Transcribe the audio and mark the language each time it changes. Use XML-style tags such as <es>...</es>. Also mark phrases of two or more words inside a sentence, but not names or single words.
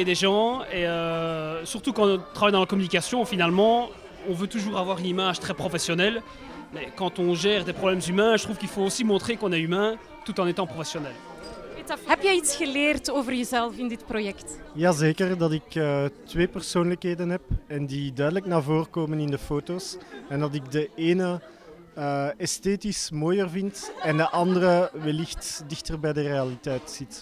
<fr>des gens et surtout quand on travaille dans la communication, finalement, on veut toujours avoir une image très professionnelle. Mais quand on gère des problèmes humains, je trouve qu'il faut aussi montrer qu'on est humain tout en étant professionnel.</fr> <nl>Heb jij iets geleerd over jezelf in dit project? Jazeker, dat ik twee persoonlijkheden heb en die duidelijk naar voren komen in de foto's. En dat ik de ene esthetisch mooier vind en de andere wellicht dichter bij de realiteit zit.</nl>